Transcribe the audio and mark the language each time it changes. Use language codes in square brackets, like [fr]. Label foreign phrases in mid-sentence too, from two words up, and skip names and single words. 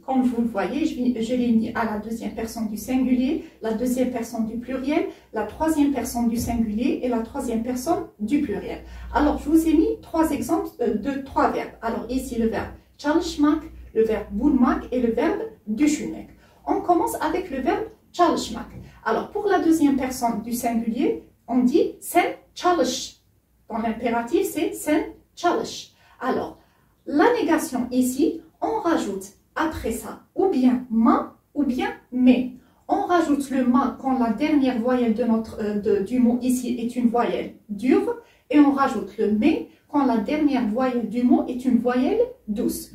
[fr] Comme vous le voyez, je l'ai mis à la deuxième personne du singulier, la deuxième personne du pluriel, la troisième personne du singulier et la troisième personne du pluriel. Alors, je vous ai mis trois exemples de trois verbes. Alors ici, le verbe çalışmak, le verbe bulmak et le verbe düşünmek. On commence avec le verbe çalışmak. Alors, pour la deuxième personne du singulier, on dit [tr] sen çalış. [fr] Dans l'impératif, c'est [tr] sen çalış. [fr] Alors, la négation ici, on rajoute après ça ou bien ma ou bien me. On rajoute le ma quand la dernière voyelle du mot ici est une voyelle dure et on rajoute le me quand la dernière voyelle du mot est une voyelle douce.